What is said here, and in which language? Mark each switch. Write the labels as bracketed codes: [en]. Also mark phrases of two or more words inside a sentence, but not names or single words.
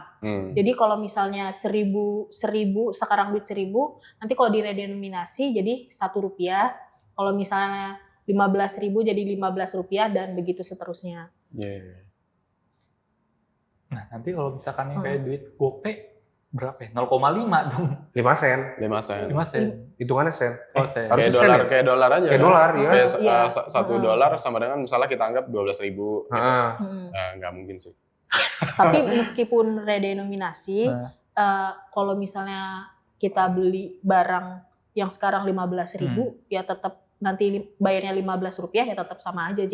[id] Jadi kalau misalnya 1000 sekarang duit 1000, nanti kalau diredenominasi jadi Rp1. Kalau misalnya 15.000 jadi Rp15 dan begitu seterusnya. Yeah. Nah nanti kalau misalkan kayak duit GoPay berapa ya? 0,5 dong. 5 sen. 5 sen. 5 sen. Hitungannya sen. Oh, sen. Harus Kayak sen dolar, ya? kayak dolar aja. Kayak dolar, ya. Kayak Iya. $1 sama dengan misalnya kita anggap 12.000. Heeh. Nggak mungkin sih. Tapi meskipun redenominasi, kalau misalnya kita beli barang yang sekarang 15.000, ya tetap nanti bayarnya Rp15 ya tetap sama aja.